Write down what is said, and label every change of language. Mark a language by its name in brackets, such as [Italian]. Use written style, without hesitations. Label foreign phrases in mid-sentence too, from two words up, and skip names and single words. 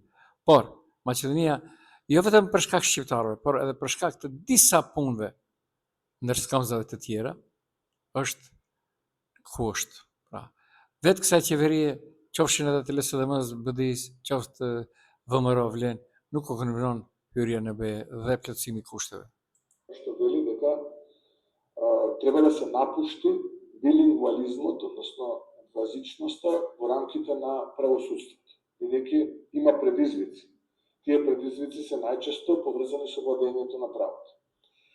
[Albanian] Por Maqedonia, jo vetëm për shkak shqiptarëve, por edhe për shkak të disa punëve ndër skamzave të tjera, është ku është. Pra, vetë kësaj qeverie, qofshin edhe të LSDM-s, BDI-s, qoftë VMRO Vlen, nuk u konvenon hyrja në BE dhe plotësimi i kushteve. [Macedonian] што вели дека треба да се напушти билингвализмот, односно двазичноста во рамките на правосудството, бидејќи има предизвици. Тие предизвици се најчесто поврзани со владењето на правото.